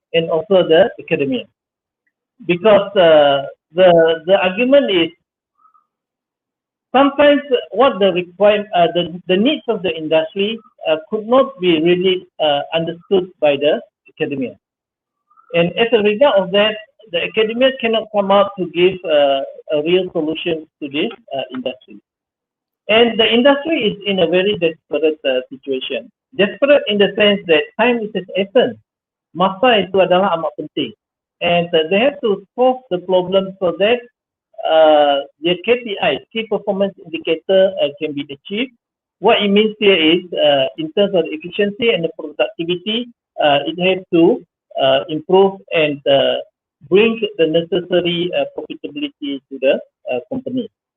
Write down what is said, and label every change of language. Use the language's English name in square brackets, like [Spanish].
[English] and also the academia. Because the argument is sometimes what the needs of the industry could not be really understood by the academia. And as a result of that, the academia cannot come up to give a real solution to this industry. And the industry is in a very desperate situation. Desperate in the sense that time is of essence. [Malay] Masa itu adalah amat penting. [English] And they have to solve the problem so that their KPI, key performance indicator, can be achieved. What it means here is, in terms of efficiency and the productivity, it has to improve and bring the necessary profitability to the company.